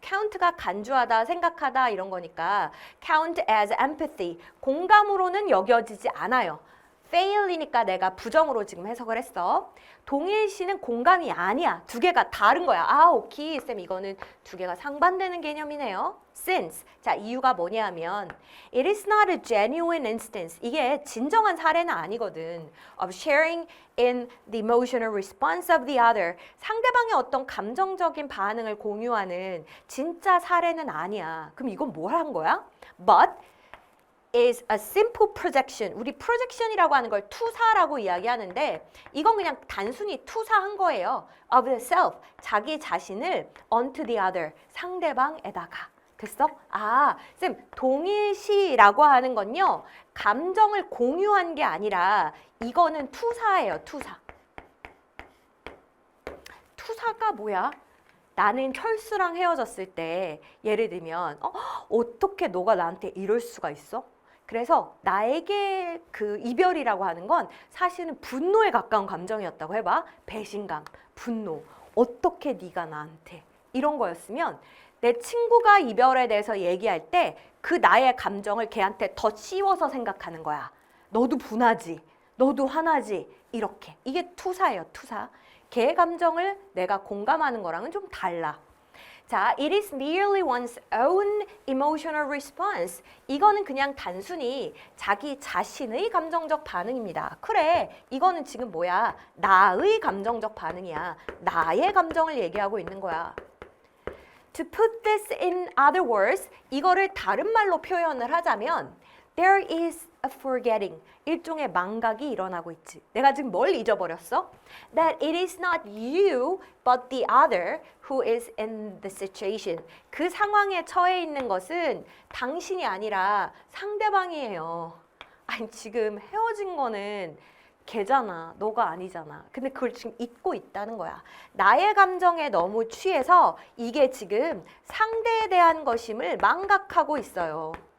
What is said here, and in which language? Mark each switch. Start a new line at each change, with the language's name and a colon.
Korean: count가 간주하다, 생각하다 이런 거니까
English: count as empathy.
Korean: 공감으로는 여겨지지 않아요. fail이니까 내가 부정으로 지금 해석을 했어. 동일시는 공감이 아니야. 두 개가 다른 거야. 오케이. 쌤, 이거는 두 개가 상반되는 개념이네요.
English: Since.
Korean: 자, 이유가 뭐냐 하면
English: it is not a genuine instance.
Korean: 이게 진정한 사례는 아니거든.
English: of sharing in the emotional response of the other.
Korean: 상대방의 어떤 감정적인 반응을 공유하는 진짜 사례는 아니야. 그럼 이건 뭘 한 거야?
English: But is a simple projection.
Korean: 우리 projection이라고 하는 걸 투사라고 이야기하는데 이건 그냥 단순히 투사한 거예요.
English: of the self.
Korean: 자기 자신을
English: onto the other.
Korean: 상대방에다가. 됐어? 아, 쌤, 동일시라고 하는 건요. 감정을 공유한 게 아니라 이거는 투사예요, 투사. 투사가 뭐야? 나는 철수랑 헤어졌을 때 예를 들면 어떻게 너가 나한테 이럴 수가 있어? 그래서 나에게 그 이별이라고 하는 건 사실은 분노에 가까운 감정이었다고 해봐. 배신감, 분노. 어떻게 네가 나한테 이런 거였으면 내 친구가 이별에 대해서 얘기할 때 그 나의 감정을 걔한테 더 씌워서 생각하는 거야. 너도 분하지, 너도 화나지, 이렇게. 이게 투사예요, 투사. 걔의 감정을 내가 공감하는 거랑은 좀 달라.
English: 자, it is merely one's own emotional response.
Korean: 이거는 그냥 단순히 자기 자신의 감정적 반응입니다. 그래, 이거는 지금 뭐야? 나의 감정적 반응이야. 나의 감정을 얘기하고 있는 거야.
English: To put this in other words,
Korean: 이거를 다른 말로 표현을 하자면
English: there is a forgetting.
Korean: 일종의 망각이 일어나고 있지. 내가 지금 뭘 잊어버렸어?
English: That it is not you but the other who is in the situation.
Korean: 그 상황에 처해 있는 것은 당신이 아니라 상대방이에요. 아니 지금 헤어진 거는 걔잖아. 너가 아니잖아. 근데 그걸 지금 잊고 있다는 거야. 나의 감정에 너무 취해서 이게 지금 상대에 대한 것임을 망각하고 있어요.